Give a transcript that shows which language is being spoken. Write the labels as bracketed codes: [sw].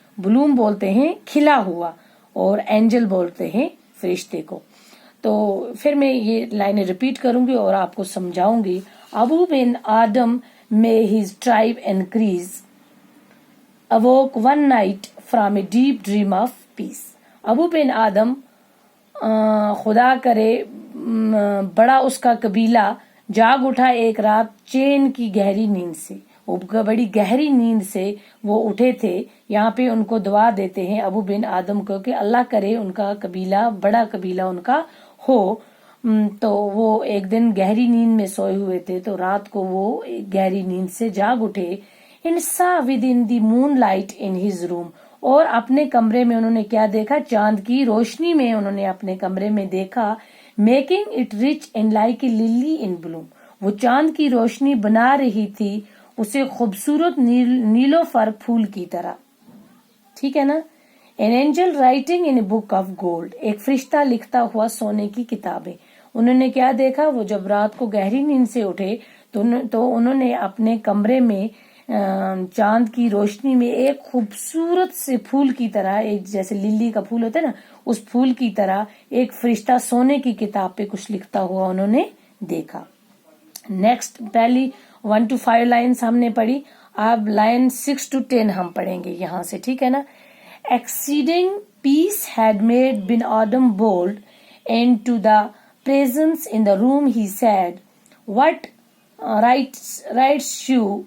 [ur] بلوم بولتے ہیں کھلا ہوا اور اینجل بولتے ہیں فرشتے کو. تو پھر میں یہ لائنیں ریپیٹ کروں گی اور آپ کو سمجھاؤں گی. [en] Abou Ben Adhem may his tribe increase, awoke one night from a deep dream of peace. [ur] ابو بن آدم خدا کرے بڑا اس کا قبیلہ جاگ اٹھا ایک رات چین کی گہری نیند سے. وہ بڑی گہری نیند سے وہ اٹھے تھے. یہاں پہ ان کو دعا دیتے ہیں ابو بن آدم کو کہ اللہ کرے ان کا قبیلہ بڑا قبیلہ ان کا ہو. تو وہ ایک دن گہری نیند میں سوئے ہوئے تھے تو رات کو وہ گہری نیند سے جاگ اٹھے. [en] and saw within the moonlight in his room, [ur] اور اپنے کمرے میں انہوں نے کیا دیکھا؟ چاند کی روشنی میں انہوں نے اپنے کمرے میں دیکھا [en] making it rich and like a lily in bloom. [ur] وہ چاند کی روشنی بنا رہی تھی اسے خوبصورت نیلوفر پھول کی طرح. ٹھیک ہے نا. [en] an angel writing in a book of gold, [ur] ایک فرشتہ لکھتا ہوا سونے کی کتابیں. انہوں نے کیا دیکھا؟ وہ جب رات کو گہری نیند سے اٹھے تو انہوں نے اپنے کمرے میں چاند کی روشنی میں ایک خوبصورت سے پھول کی طرح، ایک جیسے للی کا پھول ہوتا ہے نا اس پھول کی طرح ایک فرشتہ سونے کی کتاب پہ کچھ لکھتا ہوا انہوں نے دیکھا. نیکسٹ پہلی 1 to 5 لائنز ہم نے پڑھی. اب لائن 6 to 10 ہم پڑھیں گے یہاں سے. ٹھیک ہے نا. [en] Exceeding peace had made bin Adam bold, and to the presence in the room he said, what writes you?